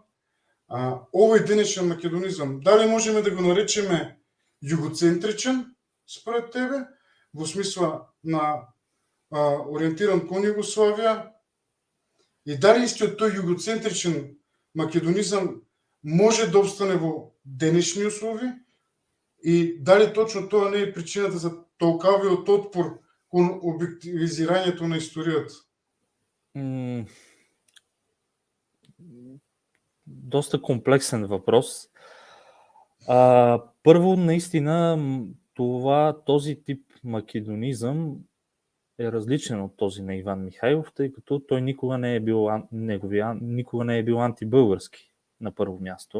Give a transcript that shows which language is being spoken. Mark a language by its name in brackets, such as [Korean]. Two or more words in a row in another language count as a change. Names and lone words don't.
[Macedonian] Овој денешен македонизам, дали можеме да го наречеме југоцентричен, според тебе, во смисла на ориентиран кон Југославија, и дали истиот тој југоцентричен македонизам може да обстане во денешни услови, и дали точно тоа не е причината за толкавиот отпор кон објективизирањето на историјата? [Bulgarian] Доста комплексен въпрос. Първо, наистина, този тип македонизъм е различен от този на Иван Михайлов, тъй като той никога не е бил антибългарски, на първо място.